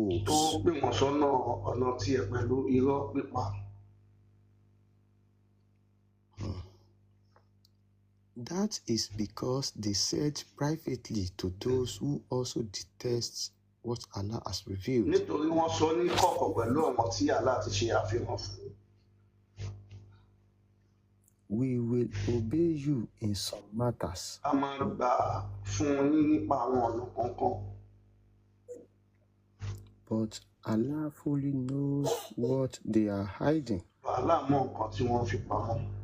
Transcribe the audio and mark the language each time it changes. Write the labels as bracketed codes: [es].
[yo] tó [en] hopes. [yo] gbé wọn sọ́nà ọ̀nà tiẹ̀ pẹ̀lú irọ́ pípa. [en] That is because they said privately to those who also detest what Allah has revealed. [yo] Nítorí wọ́n sọ ní kọ̀kọ̀ pẹ̀lú àwọn tí Allah ti ṣe àfihàn fún. [en] We will obey you in some matters, [yo] A máa gbà fún yín nípa àwọn ọ̀nà kankan. [en] but Allah fully knows what they are hiding. [yo] Allah mọ nǹkan tí wọ́n fi pamọ́.